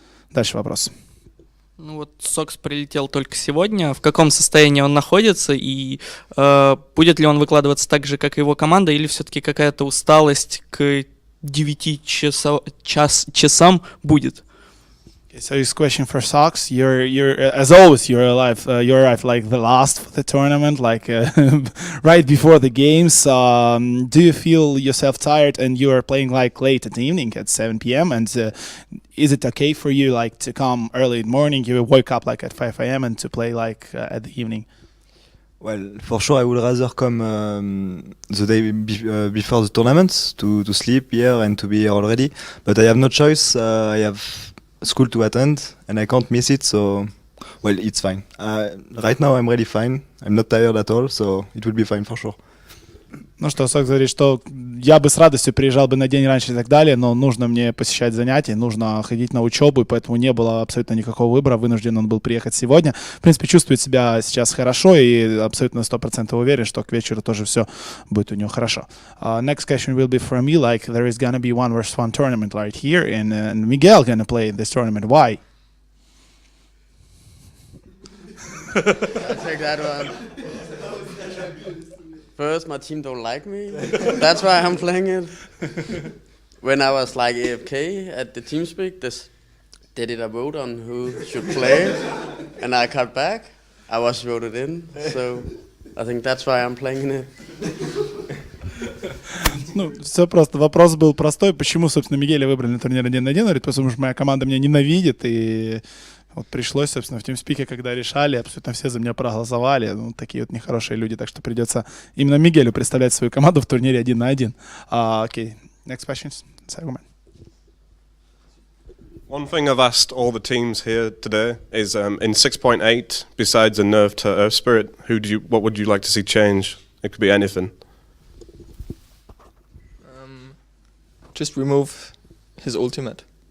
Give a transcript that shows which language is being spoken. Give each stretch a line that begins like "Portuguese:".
Russian: Дальше вопрос. Ну вот Сокс прилетел только сегодня. В каком состоянии он находится? И будет ли он выкладываться так же, как и его команда? Или все-таки какая-то усталость к 9 часам будет?
English: So this question for Sox, you're as always you arrived like the last for the tournament, like right before the games. Do you feel yourself tired and you are playing like late at the evening at 7 p.m. and is it okay for you like to come early in the morning? You wake up like at 5 a.m. and to play like at the evening? Well, for sure, I would rather come the day before the tournament to sleep here and to be here already. But I have no choice. I have school to attend and I can't miss it. So, well, it's fine. Right now, I'm really fine. I'm not tired at all, so it will be fine for sure.
Russian: Ну что, Сок говорит, что я бы с радостью приезжал бы на день раньше и так далее, но нужно мне посещать занятия, нужно ходить на учебу, и поэтому не было абсолютно никакого выбора, вынужден он был приехать сегодня. В принципе, чувствует себя сейчас хорошо и абсолютно 100% уверен, что к вечеру тоже все будет у него хорошо.
English: Next question will be from me, like there is gonna be 1v1 tournament right here, and Miguel gonna play in this tournament. Why? I'll take that one. First, my team don't like me. That's why I'm playing it. When I was like AFK at the TeamSpeak, they did a vote on who should play, and I cut back. I was voted in, so I think that's why I'm playing it.
Russian: Ну, все просто. Вопрос был простой. Почему, собственно, Мигеля выбрали на турнир 1 на 1? Он говорит, потому что моя команда меня ненавидит, и вот пришлось, собственно, в TeamSpeak, когда решали, абсолютно все за меня проголосовали. Ну, такие вот нехорошие люди, так что придется именно Мигелю представлять свою команду в турнире 1 на 1.
English: Okay, next questions. One thing I've asked all the teams here today is in 6.8, besides a nerf to Earth Spirit, what would you like to see change? It could be anything. Just remove his ultimate.